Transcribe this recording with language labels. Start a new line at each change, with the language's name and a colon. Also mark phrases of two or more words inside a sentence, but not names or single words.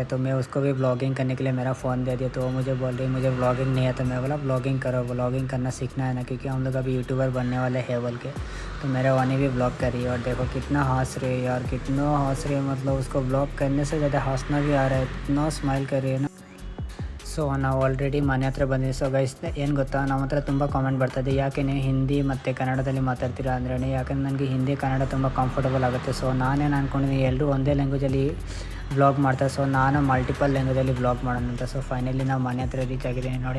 Hindi: तो मैं उसको भी ब्लॉगिंग करने के लिए मेरा फ़ोन दे दिया. तो वो मुझे बोल रही मुझे ब्लॉगिंग नहीं है. तो मैं बोला ब्लॉगिंग करो, ब्लॉगिंग करना सीखना है ना, क्योंकि हम लोग अभी यूट्यूबर बनने वाले हैं बोल के. तो मेरा वानी भी ब्लॉग कर रही है, और देखो कितना हंस रही है यार, कितना हंस रही है. मतलब उसको ब्लॉग करने से ज़्यादा हंसना भी आ रहा है, इतना स्माइल कर रही है ना.
Kannada: ಸೊ ನಾವು ಆಲ್ರೆಡಿ ಮನೆ ಹತ್ರ ಬಂದಿದ್ದೀವಿ.
English: so guys
Kannada: ಏನು ಗೊತ್ತಾ, ನಮ್ಮ ಹತ್ರ ತುಂಬ ಕಾಮೆಂಟ್ ಬರ್ತದೆ, ಯಾಕೆ ನೀವು ಹಿಂದಿ ಮತ್ತು ಕನ್ನಡದಲ್ಲಿ ಮಾತಾಡ್ತೀರಾ ಅಂದ್ರೆ, ಯಾಕಂದ್ರೆ ನನಗೆ ಹಿಂದಿ ಕನ್ನಡ ತುಂಬ ಕಂಫರ್ಟಬಲ್ ಆಗುತ್ತೆ. ಸೊ ನಾನೇನು ಅಂದ್ಕೊಂಡಿದ್ದೀನಿ, ಎಲ್ಲರೂ ಒಂದೇ ಲ್ಯಾಂಗ್ವೇಜಲ್ಲಿ ಬ್ಲಾಗ್ ಮಾಡ್ತಾರೆ. ಸೊ ನಾನು
English: multiple languageಲ್ಲಿ
Kannada: ಬ್ಲಾಗ್ ಮಾಡೋಣ ಅಂತ.
English: so finally
Kannada: ನಾವು ಮನೆ ಹತ್ರ ರೀಚ್ ಆಗಿದ್ದೀನಿ ನೋಡಿ.